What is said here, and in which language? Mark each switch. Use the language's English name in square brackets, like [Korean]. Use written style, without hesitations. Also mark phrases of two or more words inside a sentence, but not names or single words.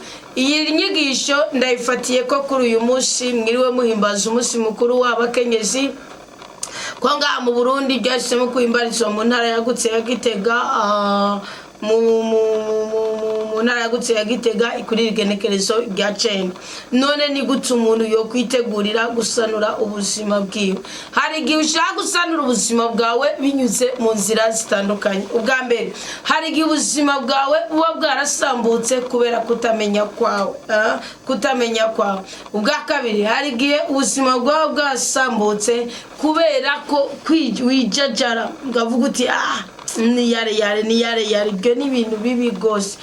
[Rundi] Iyi nyigisho ndayifatiye ko kuri uyu munsi mwiriwe muhimbaza umunsi mukuru w'abakenyezi, Kwanga mu Burundi byashyizemo kwimbarizwa mu ntara yagutse ya Gitega mu ntara yagutse ya Gitega ikuri igenekerezo rya 9. None ni gute umuntu yo kwitegurira gusanura ubuzima bwiwe? Hari igihe ushaka gusanura ubuzima bwawe binyuze mu nzira zitandukanye. Ubwa mbere, hari igihe ubuzima bwawe buba bwarasambutse kubera kutamenya kwawe. Ubwa kabiri, hari igihe ubuzima bwawe bwasambutse kubera ko wijajara ukavuga uti ni yare ibyo ni ibintu bibi gose.